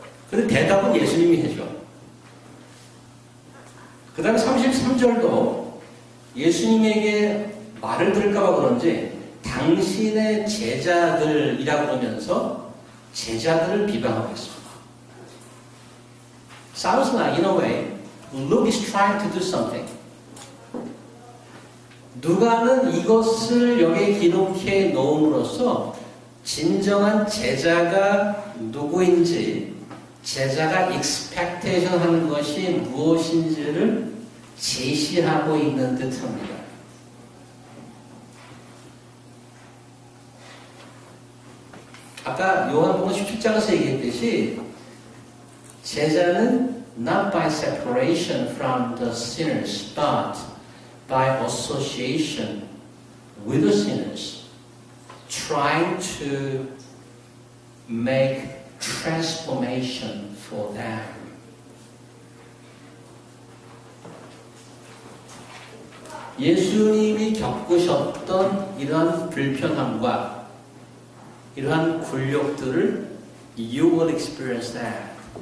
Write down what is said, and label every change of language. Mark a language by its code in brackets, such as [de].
[ko] 그런데 대답은 예수님이 해줘. 그 다음에 33절도 예수님에게 말을 들을까봐 그런지 당신의 제자들이라고 그러면서 제자들을 비방하고 있습니다. [en] Sounds like, in a way, Luke is trying to do something. [ko] 누가는 이것을 여기에 기록해 놓음으로써 진정한 제자가 누구인지, 제자가 expectation 하는 것이 무엇인지를 제시하고 있는 듯합니다. 아까 요한복음 17장에서 얘기했듯이 제자는 [en] not by separation from the sinners, but by association with the sinners, trying to make transformation for them. [ko] 예수님이 겪으셨던 이러한 불편함과 이러한 굴욕들을 [en] you will experience that.